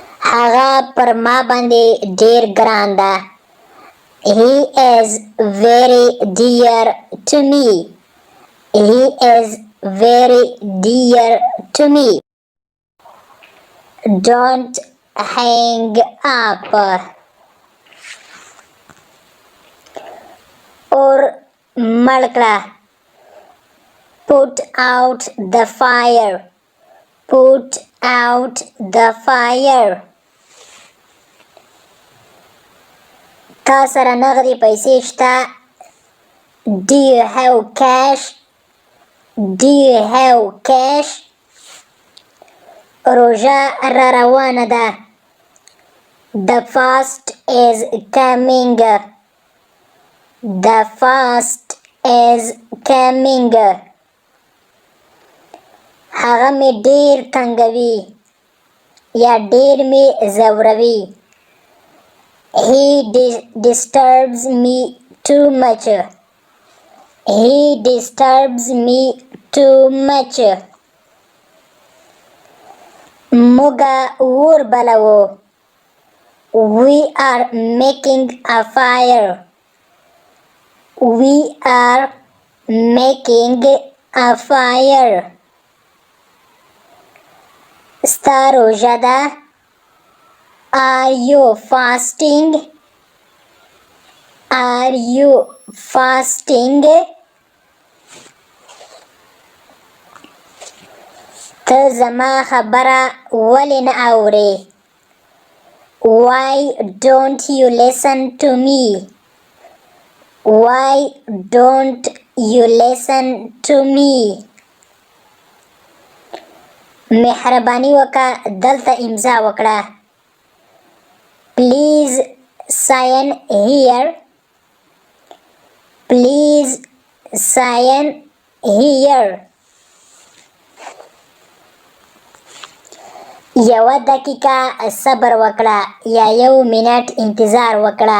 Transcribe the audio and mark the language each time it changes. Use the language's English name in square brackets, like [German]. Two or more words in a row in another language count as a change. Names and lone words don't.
[Pashto] هغه پر ما باندې ډیر ګران ده. [English] He is very dear to me. He is very dear to me. Don't hang up. [Pashto] Or مړ کړه. [English] Put out the fire. Put out the fire. [Pashto] تا سره نغدې پیسې شته؟ [English] Do you have cash? Do you have cash? [Pashto] روژه را روانه ده. [English] The fast is coming. The fast is coming. [Pashto] هغه مې ډیر تنګوي یا ډیر مې ځوروي. [English] He disturbs me too much. He disturbs me too much. [Pashto] موږه اور بلوو. [English] We are making a fire. We are making a fire. [Pashto] ستا روژه ده؟ [English] Are you fasting? Are you fasting? [Pashto] ته زما خبره ولې نه اورې؟ [English] Why don't you listen to me? Why don't you listen to me? [Pashto] مهرباني وکړه دلته امضا وکړه. [English] Please sign here. Please sign here. [Pashto] یوه دقیقه صبر وکړه یا 1 منټ انتظار وکړه.